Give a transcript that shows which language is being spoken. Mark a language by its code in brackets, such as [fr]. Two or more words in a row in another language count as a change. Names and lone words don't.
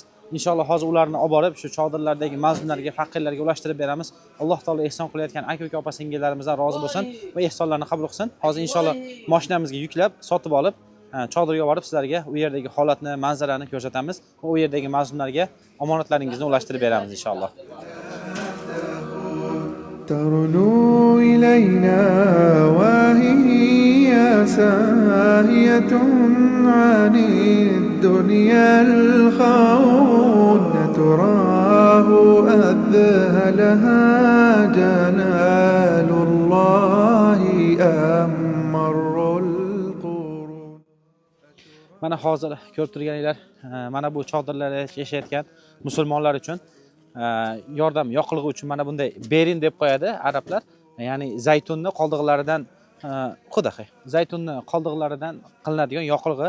[uz] Inshaalloh hozir ularni olib borib shu chodirlardagi mazlumlarga, faqirlarga ulashtirib beramiz. Alloh taolo ehson qilayotgan aka-uka opa-singillarimizdan rozi bo'lsin va ehsonlarni qabul qilsin. Hozir inshaalloh mashinamizga yuklab, sotib olib, chodirga borib sizlarga u yerdagi holatni, manzarani ko'rsatamiz va u yerdagi mazlumlarga omonatlaringizni ulashtirib beramiz inshaalloh. [ar] ترنو إلينا وهي ساهية عن الدنيا الخوض تراه أذهلها جلال الله أمر القرون. [uz] Mana hozir ko'rib turganinglar, mana bu chodirlarda yashayotgan musulmonlar uchun yordam yoqilg'i uchun mana bunday berin deb qo'yadi arablar. Ya'ni zaytunni qoldiqlaridan zaytunni qoldiqlaridan qilinadigan yoqilg'i.